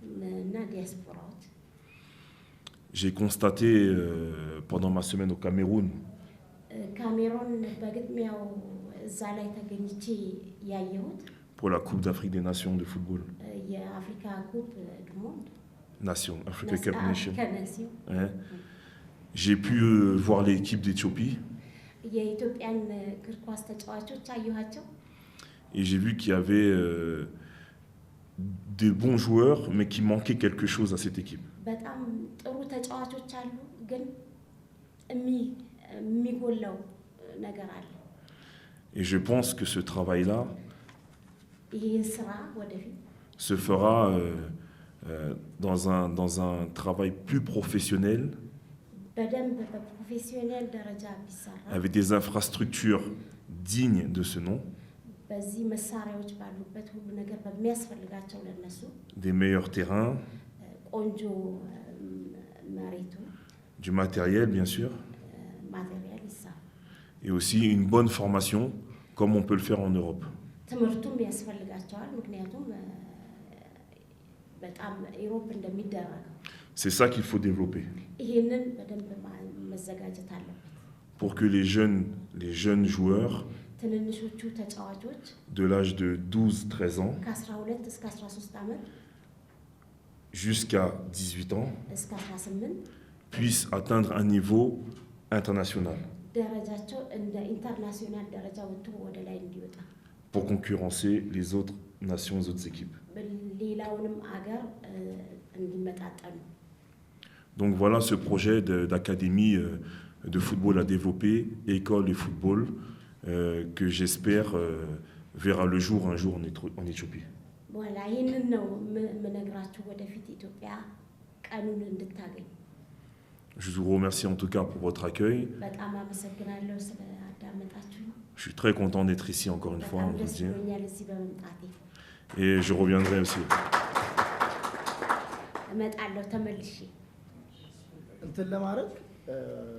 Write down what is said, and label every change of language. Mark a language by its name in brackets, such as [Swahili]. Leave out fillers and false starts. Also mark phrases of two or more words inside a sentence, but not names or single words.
[French] J'ai constaté pendant ma semaine au Cameroun pour la Coupe d'Afrique des Nations de football. Nation, Africa Cup Nation. Africa Nation. Hein. J'ai pu voir l'équipe d'Éthiopie [Amharic] የኢትዮጵያን እግር ኳስ ተጫዋቾች አየኋቸው። [French] et j'ai vu qu'il y avait des bons joueurs, mais qu'il manquait quelque chose à cette équipe. [Amharic] በጣም ጥሩ ተጫዋቾች አሉ ግን የሚጎለው ነገር አለ። [French] Et je pense que ce travail-là [Amharic] ይህን ስራ ወደፊት [French] se fera dans un travail plus professionnel, [Amharic] በደንብ በፕሮፌሽናል ደረጃ ቢሰራ [French] avec des infrastructures dignes de ce nom, [Amharic] በዚህ መሳሪያዎች ባሉበት ሁሉ ነገር በሚያስፈልጋቸው ለነሱ [French] des meilleurs terrains, [Amharic] ቆንጆ መሬቱ [French] du matériel bien sûr, [Amharic] ማቴሪያል ይሰራ [French] et aussi une bonne formation comme on peut le faire en Europe. [Amharic] ትምህርቱም ያስፈልጋቸዋል ምክንያቱም በጣም ኢሮፕ እንደሚደረገው [French] C'est ça qu'il faut développer [Amharic] ይሄንን በደንብ መዘጋጀት አለበት [French] pour que les jeunes joueurs [Amharic] ትንንሾቹ ተጫዋቾች [French] de l'âge de 12-13 ans [Amharic] ከ12 እስከ 13 ዓመት [French] jusqu'à 18 ans [Amharic] እስከ 18 [French] puissent atteindre un niveau international [Amharic] ደረጃቸው እንደ ኢንተርናሽናል ደረጃ ወጥቶ ወደ ላይ እንዲወጣ [French] pour concurrencer les autres nations, les autres équipes. [Amharic] ሌላውንም አገር እንዲመጣጠኑ [French] Donc voilà ce projet d'académie de football à développer, école et football, que j'espère verra le jour un jour en Éthiopie. [Amharic] voilà ይሄንን ነው መነግራችሁ ወደፊት ኢትዮጵያ ቀኑን እንድታገኝ [French] Je vous remercie en tout cas pour votre accueil. [Amharic] በጣም አመሰግናለሁ ስለአዳመጣችሁ [French] Je suis très content d'être ici encore une fois, on [Amharic] በጣም [French] vous [Amharic] ደስ [French] dire. [Amharic] ብሎኛል እዚህ በመምጣቴ [French] Et je reviendrai aussi. [Amharic] እመጣለሁ ተመልሼ እንትን ለማድረግ